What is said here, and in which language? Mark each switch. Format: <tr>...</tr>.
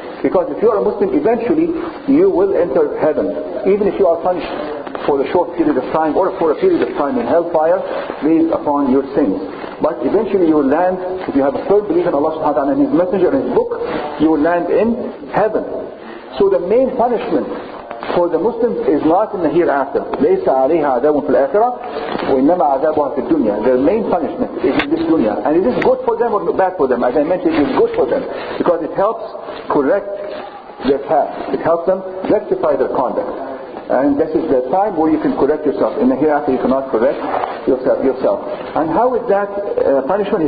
<en>Because if you are a Muslim, eventually you will enter heaven, even if you are punished for a short period of time or for a period of time in hellfire based upon your sins. But eventually you will land, if you have a firm belief in Allah subhanahu wa ta'ala and His messenger and His book, you will land in heaven. So the main punishment for the Muslims is not in the hereafter.</en> <ar>ليس عليها عذاب في الآخرة وإنما عذابها في الدنيا.</ar> <en>Their main punishment is in this dunya. And is this good for them or bad for them? As I mentioned, it is good for them because it helps correct their path. It helps them rectify their conduct. And this is the time where you can correct yourself. In the hereafter you cannot correct yourself. And how is that punishment?</en>